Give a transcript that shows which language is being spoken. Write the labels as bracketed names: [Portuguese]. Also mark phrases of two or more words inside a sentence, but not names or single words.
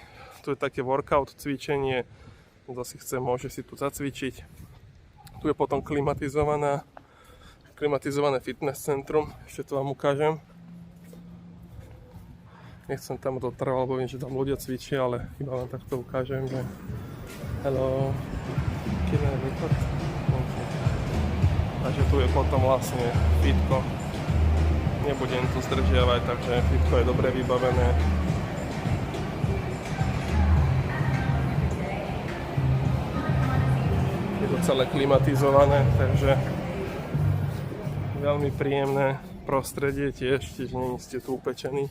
[Slovak] Tu je také workout cvičenie, kto si chce, môže si tu zacvičiť. Tu je potom klimatizované fitness centrum, ešte to vám ukážem. Nechcem tam dotrvať, lebo viem, že tam ľudia cvičia, ale iba vám takto ukážem, že [English] hello, can I record? [Slovak] Okay. Takže tu je potom vlastne fitko. Nebudem tu zdržiavať, takže fitko je dobre vybavené. Je to celé klimatizované, takže veľmi príjemné prostredie, tiež nie ste tu upečení.